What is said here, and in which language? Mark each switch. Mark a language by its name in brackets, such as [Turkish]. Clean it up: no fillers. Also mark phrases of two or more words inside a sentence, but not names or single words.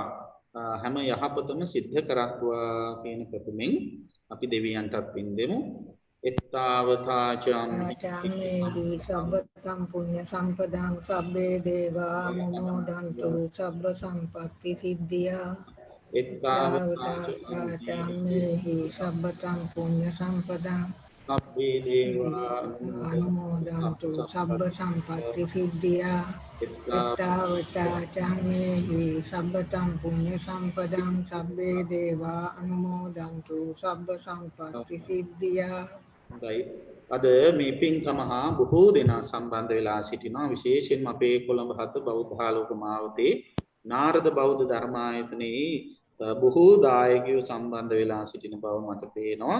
[Sinhala] හැම යහපතම සිද්ධ කරත්වා කියන ප්‍රතිමින් අපි දෙවියන්ටත් පින් දෙමු. [Pali] චාමේහි සබ්බතම් පුඤ්ඤ සම්පදං සබ්බේ දේවා අනුමෝදන්තු සබ්බ සම්පත්ති සිද්ධියා. චාමේහි සබ්බතම් පුඤ්ඤ සම්පදං සබ්බේ දේවා අනුමෝදන්තු සබ්බ සම්පත්ති සිද්ධියා. චාමේහි සබ්බතම් පුඤ්ඤ සම්පදං සබ්බේ දේවා අනුමෝදන්තු සබ්බ සම්පත්ති සිද්ධියා. [Sinhala] හොඳයි. අද මේ පින්කම හා බොහෝ දෙනා සම්බන්ධ වෙලා සිටිනවා. විශේෂයෙන්ම අපේ කොළඹ හත බෞද්ධාලෝක මාවතේ නාරද බෞද්ධ ධර්මායතනයේ බොහෝ දායකයෝ සම්බන්ධ වෙලා සිටින බව මට පේනවා.